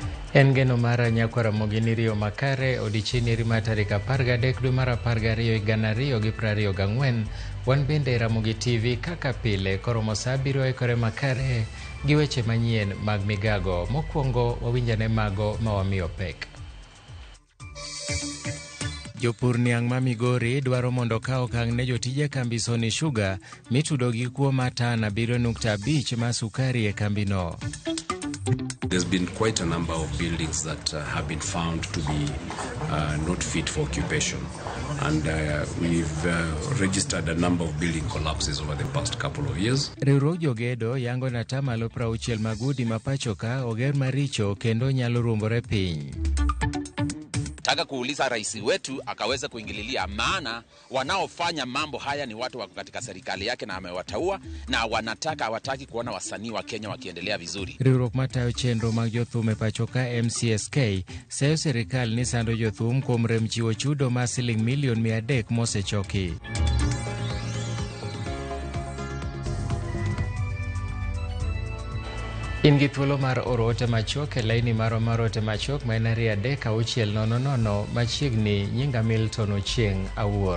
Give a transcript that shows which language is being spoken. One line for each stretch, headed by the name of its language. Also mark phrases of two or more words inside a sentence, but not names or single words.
Luo (Kenya and Tanzania): En geno mara nyakwara mogini Rio makare odichieng' rima tarik 13 dwe mar 12 2024 wan bende Ramogi TV kaka pile koromo saa 7 ekore makare gi weche manyien mag migago. Mokwongo wawinjane mago mawamiyo pek. Jopur niang' ma Migori dwaro mondo kaw okang' ne jotije kambi Sony Sugar mitudo gi kuo matana 7.5 ma sukari e kambino.
English: There's been quite a number of buildings that have been found to be not fit for occupation, and we've registered a number of building collapses over the past couple of years.
Luo (Kenya and Tanzania): Riwruok jogedo yango na tamalo 60 mag udi ma pacho ka oger maricho kendo nyalo ruombore piny.
Swahili: Taka kuuliza rais wetu akaweza kuingililia, maana wanaofanya mambo haya ni watu wako katika serikali yake na amewataua, na hawataki kuona wasanii wa Kenya wakiendelea vizuri.
Luo (Kenya and Tanzania): Riwruok matayo chenro mag jothum e pacho ka MCSK seyo serikal ni sando jothum kuom rem chiwo chudo ma siling milion 300 mosechoki. In gi thuolo mar oro ote machok e laini mar ote machok ma en 36000 machiegni nyinga Milton Ochieng' Awuor.